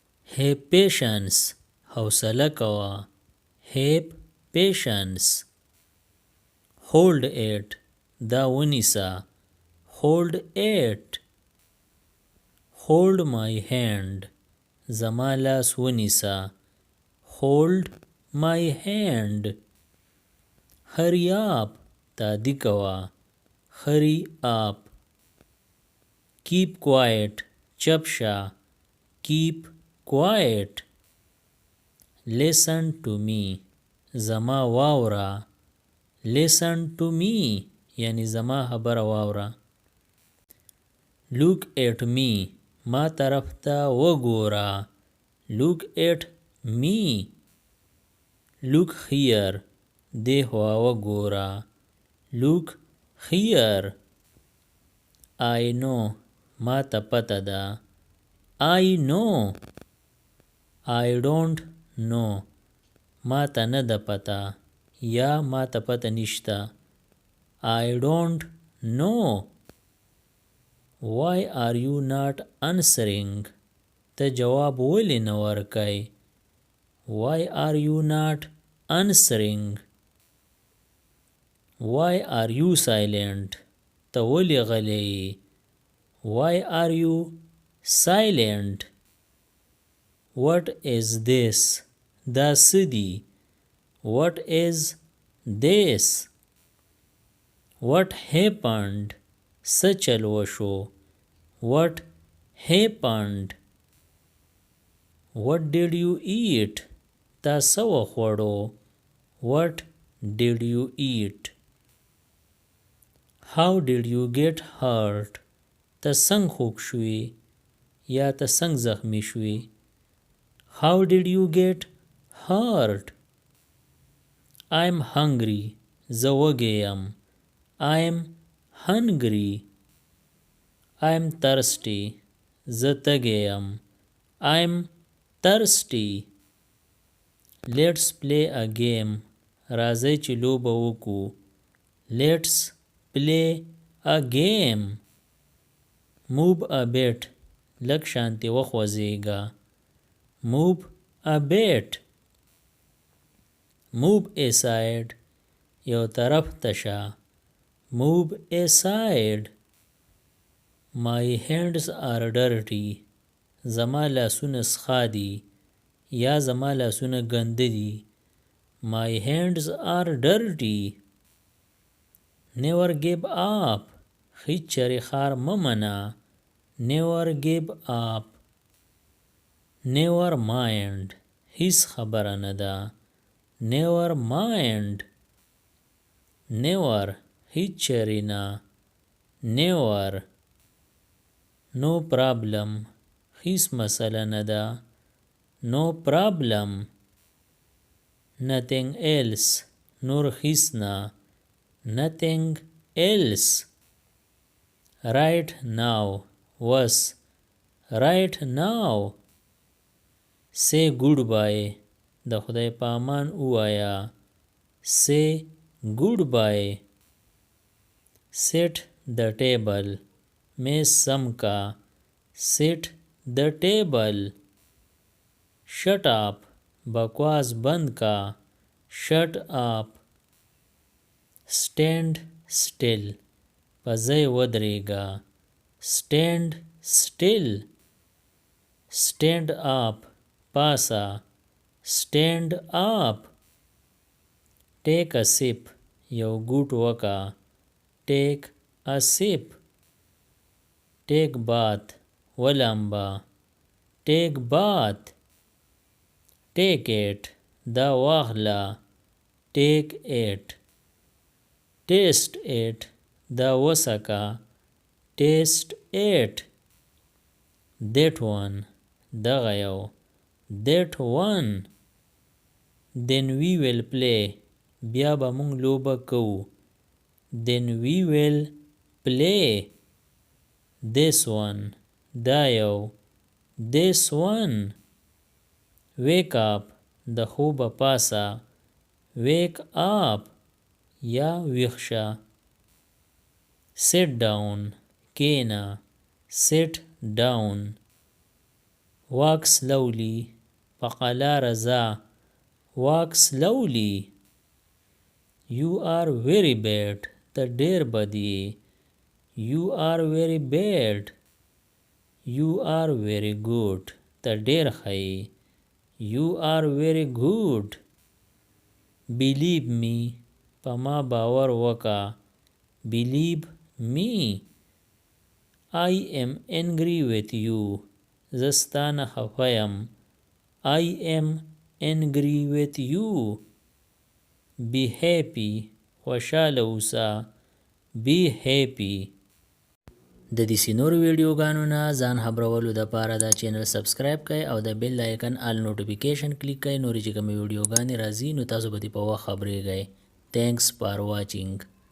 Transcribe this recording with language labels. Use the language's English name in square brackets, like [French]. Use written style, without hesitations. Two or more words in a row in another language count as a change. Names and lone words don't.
[English] Have patience. [Pashto] حوصله کوه. [English] Have patience. Hold it. [Pashto] دا ونیسه. [English] Hold it. Hold my hand. [Pashto] زما لاس ونیسه. [English] Hold my hand. Hurry up. [Pashto] تادی کوه. [English] Hurry up. Keep quiet. [Pashto] چپ شه. [English] Keep quiet. Listen to me. [Pashto] زما واوره. [English] Listen to me. [Pashto] یعنی زما خبره واوره. [English] Look at me. [Pashto] ما طرف ته وګوره. [English] Look at me. Look here. [Pashto] دې خوا وګوره. [English] Look here. I know. [Pashto] ما ته پته ده. [English] I know. I don't know. [Pashto] ما ته نه ده پته. یا ما ته پته نشته. [English] I don't know. Why are you not answering? [Pashto] ته جواب ولې نه ورکوې؟ [English] Why are you not answering? Why are you silent? [Pashto] ته ولې غلی یې؟ [English] Why are you silent? What is this? [Pashto] دا څه دي؟ [English] What is this? What happened? [Pashto] څه چل وشو؟ [English] What happened? What did you eat? [Pashto] تا څه وخوړو؟ [English] What did you eat? How did you get hurt? [Pashto] ته څنګه خوږ شوې؟ یا ته څنګه زخمی شوې؟ [English] How did you get hurt? I'm hungry. [Pashto] زه وږی یم. [English] I'm hungry. I'm thirsty. [Pashto] زه تږی یم. [English] I'm thirsty. Let's play a game. [Pashto] راځئ چې لوبه وکړو. [English] Let's play a game. Move a bit. [Pashto] لږ شانتې وخوځېږه. [English] Move a bit. Move aside. [Pashto] یو طرف ته شه. [English] Move aside. My hands are dirty. [Pashto] زما لاسونه سخا دي. یا زما لاسونه ګنده دي. [English] My hands are dirty. Never give up. [Pashto] هیڅ چرې خار مه منه. [English] Never give up. Never mind. [Pashto] هیڅ خبره نه ده. [English] Never mind. Never. [Pashto] هیڅ چرې نه. [English] Never. No problem. [Pashto] هیڅ مسله نه ده. [English] No problem. Nothing else. [Pashto] نور هیڅ نه. [English] Nothing else. Right now. Was. Right now. Say goodbye. [Pashto] د خدای په امان ووایه. [English] Say goodbye. Set the table. [Pashto] میز سم کا. [English] Set the table. Shut up. [Pashto] بکواس بند کا. [English] Shut up. Stand still. [Pashto] په ځای ودرېږه. [English] Stand still. Stand up. پاسه. Stand up. Take a sip. [Pashto] یو ګوټ وکه. [English] Take a sip. Take bath. ولامبه. Take bath. Take it. [Pashto] دا واخله. [English] Take it. Taste it. [Pashto] دا وسکه. [English] Taste it. That one. [Pashto] دغه یو. [English] That one. Then we will play. [Pashto] بیا به مونږ لوبه کوو. [English] Then we will play. This one. [Pashto] دا یو. [English] This one. Wake up. [Pashto] د خوبه پاسه. [English] Wake up. [Pashto] یا ویښ شه. [English] Sit down. کېنه. Sit down. walk slowly [Pashto] په قلاره ځه [English] walk slowly you are very bad [Pashto] ته ډېر بد یې [English] you are very bad you are very good [Pashto] ته ډېر ښه یې [English] you are very good believe me [Pashto] په ما باور وکړه [English] believe me I am angry with you [Pashto] زه ستا نه خفه یم [English] I am angry with you be happy [Pashto] خوشحاله اوسه [English] be happy [Pashto] د دې نورو ویډیوګانو نه ځان خبرولو دپاره دا [English] channel subscribe [Pashto] کړئ او د [English] bell icon all notification click [Pashto] کړئ نورې چې کومې ویډیوګانې راځي نو تاسو به دې په وخت خبریږئ [English] Thanks for watching.